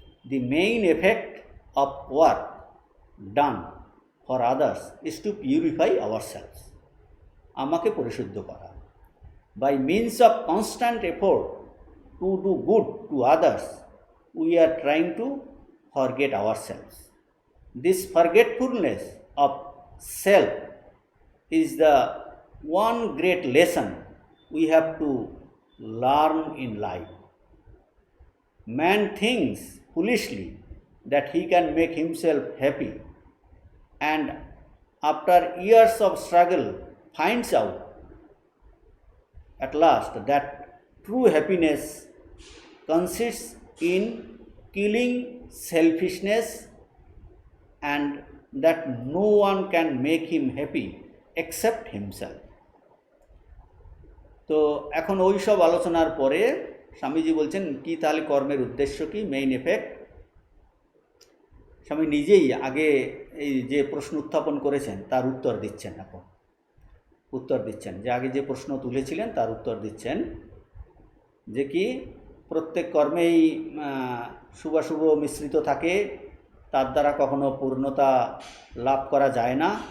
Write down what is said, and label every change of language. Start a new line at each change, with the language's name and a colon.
English: the main effect of work done for others is to purify ourselves,
Bangla: আমাকে পরিশুদ্ধ করা।
English: By means of constant effort to do good to others we are trying to forget ourselves. This forgetfulness of self is the one great lesson we have to learn in life. Man thinks foolishly that he can make himself happy, and after years of struggle finds out at last that true happiness consists in killing selfishness and that no one can make him happy except himself.
Bangla: তো এখন ওই সব আলোচনার পরে স্বামীজি বলছেন কি তাহলে কর্মের উদ্দেশ্য কি,
English: Main effect.
Bangla: স্বামী নিজেই আগে এই যে প্রশ্ন উত্থাপন করেছেন তার উত্তর দিচ্ছেন, এখন উত্তর দিচ্ছেন যে আগে যে প্রশ্ন তুলেছিলেন তার উত্তর দিচ্ছেন যে কি প্রত্যেক কর্মেই শুভাশুভ মিশ্রিত থাকে, তার দ্বারা কখনো পূর্ণতা লাভ করা যায় না।